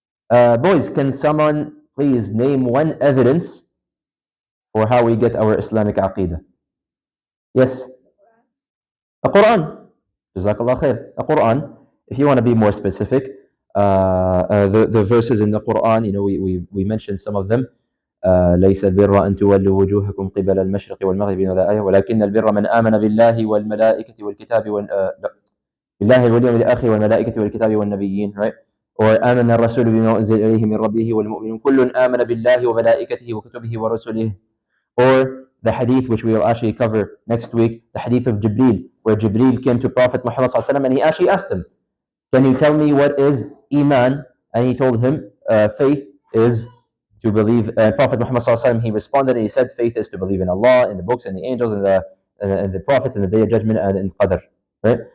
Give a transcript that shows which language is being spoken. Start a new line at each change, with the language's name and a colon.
English: Boys, can someone please name one evidence for how we get our Islamic Aqeedah? Yes, the Quran. Jazakallah khair. The Quran. If you want to be more specific, the verses in the Quran, we mentioned some of them.
Arabic: ليس البر أن تولوا وجوهكم قبل المشرق والمغرب هذا آية ولكن البر من آمن بالله والملائكة والكتاب بالله واليوم الآخر والملائكة والكتاب والنبيين, right? Or آمن الرسول بما أنزل إليه من ربه والمؤمنون كل آمن بالله وملائكته وكتبه ورسله.
English: Or the hadith which we will actually cover next week, the hadith of Jibreel, where Jibreel came to Prophet Muhammad ﷺ and he actually asked him, can you tell me what is Iman? And he told him, faith is to believe. Prophet Muhammad ﷺ, he responded and he said, faith is to believe in Allah, in the books, and the angels, and the prophets, and the day of judgment, and in Qadr. Right?